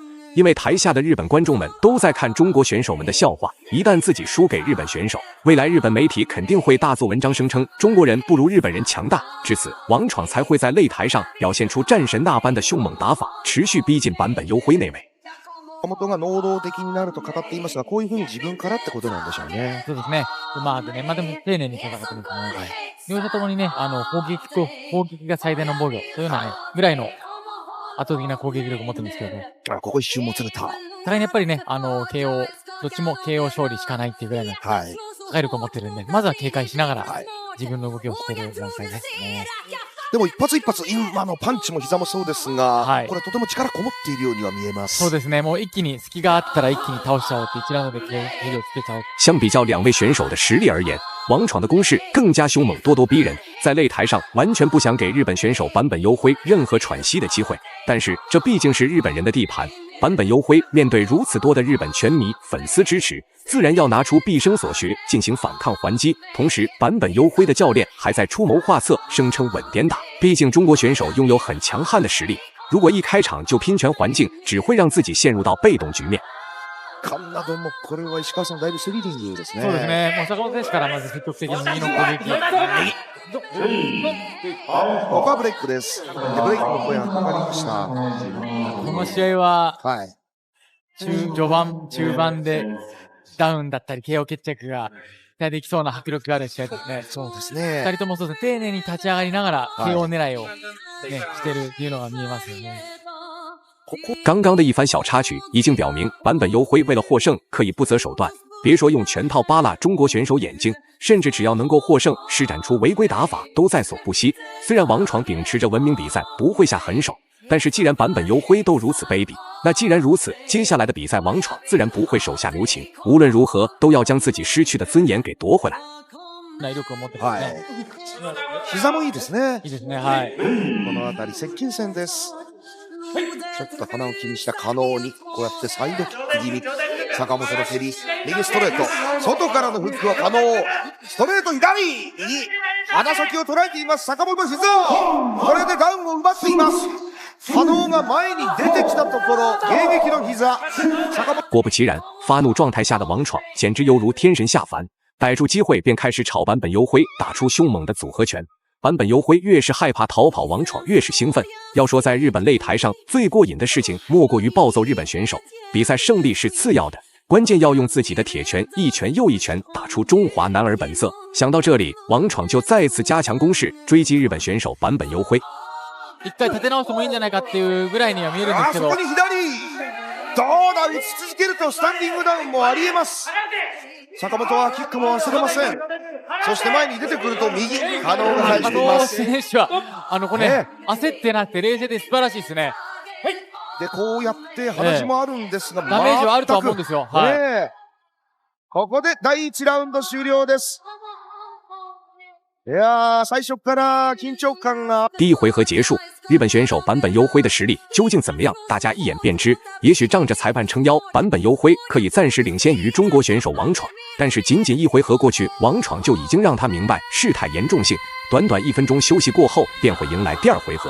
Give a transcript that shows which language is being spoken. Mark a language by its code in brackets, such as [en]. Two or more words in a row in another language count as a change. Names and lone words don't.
[zh] 因为台下的日本观众们都在看中国选手们的笑话，一旦自己输给日本选手，未来日本媒体肯定会大做文章，声称中国人不如日本人强大。至此，王闯才会在擂台上表现出战神那般的凶猛打法，持續逼近坂本優辉那位。 [ja] 坂本が能動的になると語っていますが、こういうふうに自分からってことなんでしょうね。そうですね。うまくね、でも丁寧に戦ってますね。両者ともにね、攻撃が最大の防御というようなね、ぐらいの圧倒的な攻撃力を持ってるんですけどね。ここ一瞬もつれた。互いにやっぱりね、KO、どっちも KO 勝利しかないっていうぐらいの破壊力を持ってるんで、まずは警戒しながら、自分の動きをしている段階ですね。でも一発一発、今のパンチも膝もそうですが、これとても力こもっているようには見えます。そうですね。もう一気に隙があったら一気に倒しちゃおうって1ラウンドで蹴りをつけちゃおう。 [zh] 相比较两位选手的实力而言，王闯的攻势更加凶猛，咄咄逼人，在擂台上完全不想给日本选手坂本优辉任何喘息的机会。但是这毕竟是日本人的地盘，坂本优辉面对如此多的日本拳迷粉丝支持，自然要拿出毕生所学进行反抗还击。同时，坂本优辉的教练还在出谋划策，声称稳点打。毕竟中国选手拥有很强悍的实力，如果一开场就拼拳还击，只会让自己陷入到被動局面。 [ja] カンナドもこれは石川さんだいぶスリリングですね。そうですね。もう坂本選手からまず積極的に右の攻撃。ここはブレイクです。でブレイクの声がかかりました。この試合は、序盤、中盤でダウンだったり KO 決着が期待できそうな迫力がある試合ですね。そうですね。 2人ともそうですね。丁寧に立ち上がりながら KO 狙いを、ね、してるっていうのが見えますよね。 [zh] 刚刚的一番小插曲已经表明，坂本优辉为了获胜可以不择手段，别说用拳套扒拉中国选手眼睛，甚至只要能够获胜，施展出违规打法都在所不惜。虽然王闯秉持着文明比赛不会下狠手，但是既然坂本优辉都如此卑鄙，那既然如此，接下来的比赛王闯自然不会手下留情，无论如何都要将自己失去的尊严给夺回来。 [ja] 膝もいいですね。いいですね。はい。この辺り接近戦です。ちょっと鼻を気にした加納にこうやってサイドキック気味、坂本の蹴り、右ストレート、外からのフックは加納、ストレート左、右鼻先を捉えています坂本静雄、これでダウンを奪っています。加納が前に出てきたところ、迎撃の膝。 [zh] 果不其然，发怒状态下的王闯简直犹如天神下凡，逮住机会便开始朝坂本优辉打出凶猛的组合拳。坂本优辉越是害怕逃跑，王闯越是兴奋。要说在日本擂台上最过瘾的事情，莫过于暴揍日本选手。比赛胜利是次要的，关键要用自己的铁拳一拳又一拳打出中华男儿本色。想到这里，王闯就再次加强攻势，追击日本选手坂本優辉。 [ja] 一回立て直してもいいんじゃないかっていうぐらいには見えるんですけど。そこに左、どうだ、打ち続けるとスタンディングダウンもありえます。坂本はキックも忘れません。そして前に出てくると右、加納が返しています。加納選手はこれ、焦ってなくて冷静で素晴らしいですね。でこうやって話もあるんですが、ダメージはあるとは思うんですよ。ここで第1ラウンド終了です。いやー、最初から緊張感が。 [zh] 第一回合结束， 日本选手坂本优辉的实力究竟怎么样？大家一眼便知。也许仗着裁判撑腰，坂本优辉可以暂时领先于中国选手王闯，但是仅仅一回合过去，王闯就已经让他明白事态严重性。短短1分钟休息过后，便会迎来第2回合。